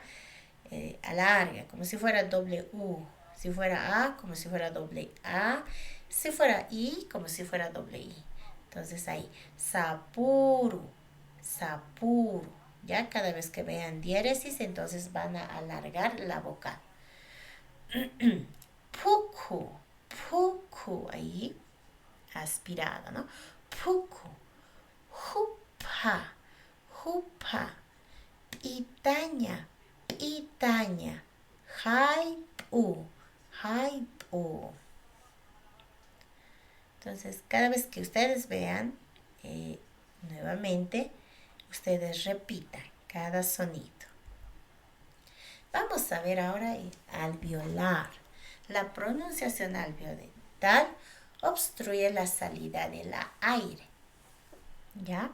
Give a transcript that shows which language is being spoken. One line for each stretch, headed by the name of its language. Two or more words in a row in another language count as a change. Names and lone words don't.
Spanish: Alarga, como si fuera doble U. Si fuera A, como si fuera doble A. Si fuera I, como si fuera doble I. Entonces ahí,
Aymara: sapuru, sapuru.
Spanish: Ya cada vez que vean diéresis, entonces van a alargar la vocal.
Aymara: Puku, puku,
Spanish: ahí, aspirada, ¿no?
Aymara: Puku, hupa, hupa, itaña, itaña, haipu, haipu.
Spanish: Entonces, cada vez que ustedes vean, nuevamente, ustedes repitan cada sonido. Vamos a ver ahora el alveolar. La pronunciación alveolar obstruye la salida del aire, ¿ya?